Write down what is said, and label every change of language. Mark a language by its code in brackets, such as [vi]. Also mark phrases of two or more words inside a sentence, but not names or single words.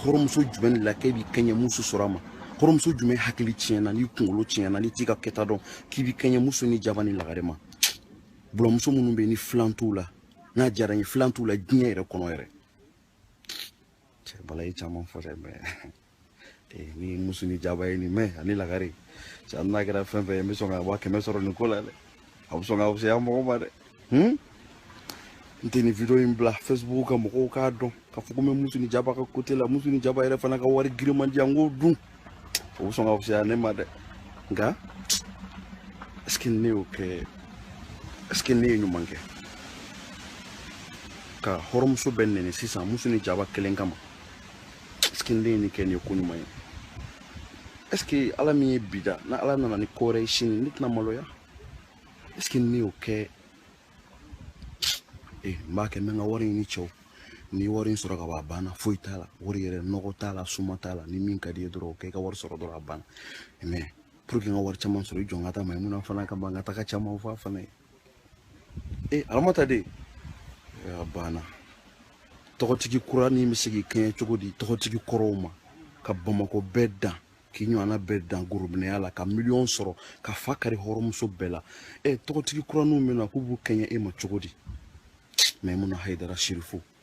[bm] hɔrɔnmuso jumɛn la k'i bɛ kɛɲɛ muso sɔrɔ a ma hɔrɔnmuso jumɛn hakili tiɲɛna ni kunkolo tiɲɛna ni t'i ka kɛta dɔn k'i bɛ kɛɲɛ muso ni jaba ni lagare ma bulamuso minnu bɛ yen ni filan t'u la n'a diyara n ye filan t'u la diɲɛ yɛrɛ kɔnɔ yɛrɛ cɛ bala ye caman fɔ dɛ mais ni muso ni jaba ye nin mɛn ani lagare cɛ hali n'a kɛra fɛn fɛn ye n bɛ sɔn ka 100 sɔrɔ nin ko la dɛ a bɛ sɔn ka fisaya mɔgɔ ma dɛ n tɛ nin video in bila Facebook ka mɔgɔw k'a dɔn k'a fɔ ko n bɛ muso ni jaba ka côté la muso ni jaba yɛrɛ fana ka wari giriman di yan n k'o dun o bɛ sɔn ka fisaya ne ma dɛ nka [fr] est-ce que [bm] ne y'o kɛ [fr] est-ce que [bm] ne ye ɲuman kɛ ka hɔrɔnmuso bɛ nɛni sisan muso ni jaba kelen kama [fr] est-ce que [bm] ne ye nin kɛ nin ye ko ɲuman ye [fr] est-ce que [bm] ala min ye bi da na ala nana ni ko wɛrɛ ye sini ne tɛna maloya [fr] est-ce que [bm] ne y'o kɛ n b'a kɛ n bɛ n ka wari ɲini cɛw ni wari in sɔrɔ ka ban a banna foyi t'a la wari yɛrɛ nɔgɔ t'a la suma t'a la ni min ka di ye dɔrɔn o kɛ i ka wari sɔrɔ dɔrɔn a banna [fr] mais pour que [bm] n ka wari caman sɔrɔ i jɔ n ka taa Maimuna fana ka ban n ka taga caman fɔ a fana ye alamata de a banna tɔgɔtigi kura ni bɛ se k'i kɛɲɛ cogo di tɔgɔtigi kɔrɔw ma ka Bamako bɛɛ dan k'i ɲɔgɔnna bɛɛ dan gorobinɛya la ka miliyɔn sɔrɔ ka fa kari hɔrɔnmuso bɛɛ la tɔgɔtigi kura ninnu bɛ na k'u b'u kɛɲɛ e ma cogo di Maimuna Haidara Sherifu